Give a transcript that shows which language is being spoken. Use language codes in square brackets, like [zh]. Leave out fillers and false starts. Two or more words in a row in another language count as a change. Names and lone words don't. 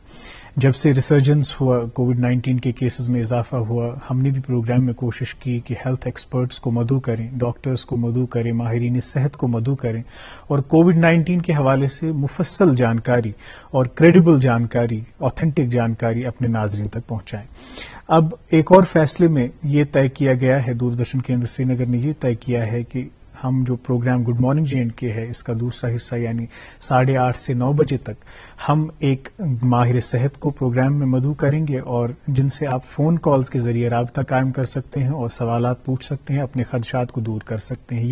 [ur] جب سے ریسرجنس ہوا، کووڈ-19 کے کیسز میں اضافہ ہوا، ہم نے بھی پروگرام میں کوشش کی کہ [en] health experts [ur] کو مدعو کریں، ڈاکٹرز کو مدعو کریں، ماہرین صحت کو مدعو کریں اور کووڈ-19 کے حوالے سے مفصل جانکاری اور کریڈیبل جانکاری، آتھینٹک جانکاری اپنے ناظرین تک پہنچائیں. اب ایک اور فیصلے میں یہ طے کیا گیا ہے، دوردرشن کیندر سری نگر نے یہ طے کیا ہے کہ ہم جو پروگرام گڈ مارننگ JNK ہے، اس کا دوسرا حصہ یعنی 8:30 سے 9 بجے تک ہم ایک ماہر صحت کو پروگرام میں مدعو کریں گے، اور جن سے آپ [en] phone calls [ur] کے ذریعے رابطہ قائم کر سکتے ہیں اور سوالات پوچھ سکتے ہیں، اپنے خدشات کو دور کر سکتے ہیں.